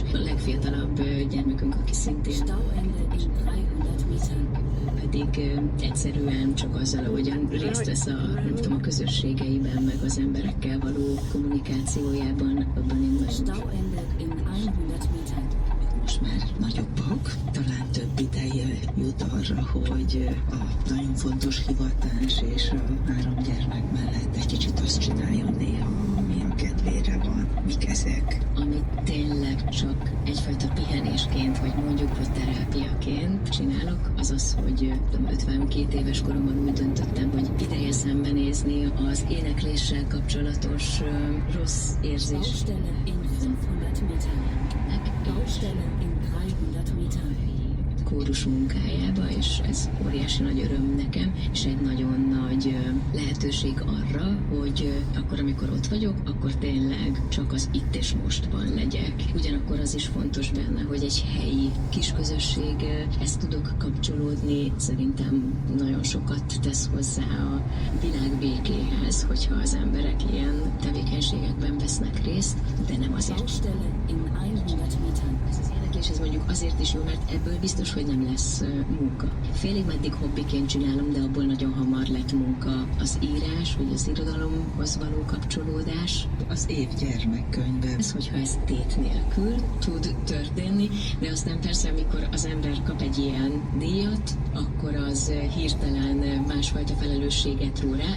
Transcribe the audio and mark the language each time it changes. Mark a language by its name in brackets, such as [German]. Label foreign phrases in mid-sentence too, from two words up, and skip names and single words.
[Hungarian] A legfiatalabb gyermekünk, aki szintén pedig egyszerűen csak azzal, ahogyan részt vesz a közösségeiben, meg az emberekkel való kommunikációjában, abban én most már nagyobbak, talán több ideje jut arra, hogy a nagyon fontos hivatás és a 3 gyermek mellett egy kicsit azt csináljon néha, ami a kedvére van. Mik ezek? Amit tényleg csak egyfajta pihenésként, vagy mondjuk, hogy terápiaként csinálok, az az, hogy 52 éves koromban úgy döntöttem, hogy ideje szembenézni az énekléssel kapcsolatos rossz érzés. [German] Baustelle in 500 Metern. Baustelle in 300 Metern. [Hungarian] Kórus munkájába, és ez óriási nagy öröm nekem, és egy nagyon nagy lehetőség arra, hogy akkor, amikor ott vagyok, akkor tényleg csak az itt és mostban legyek. Ugyanakkor az is fontos benne, hogy egy helyi kis közösséghez tudok kapcsolódni. Szerintem nagyon sokat tesz hozzá a világ békéhez, hogyha az emberek ilyen tevékenységekben vesznek részt, de nem azért. [German] Baustelle in 100 Metern. [Hungarian] És ez mondjuk azért is jó, mert ebből biztos, hogy nem lesz munka. Félig meddig hobbiként csinálom, de abból nagyon hamar lett munka. Az írás, vagy az irodalomhoz való kapcsolódás. Az év gyermekkönyve. Ez, hogyha ez tét nélkül tud történni, de aztán persze, amikor az ember kap egy ilyen díjat, akkor az hirtelen másfajta felelősséget ró rá.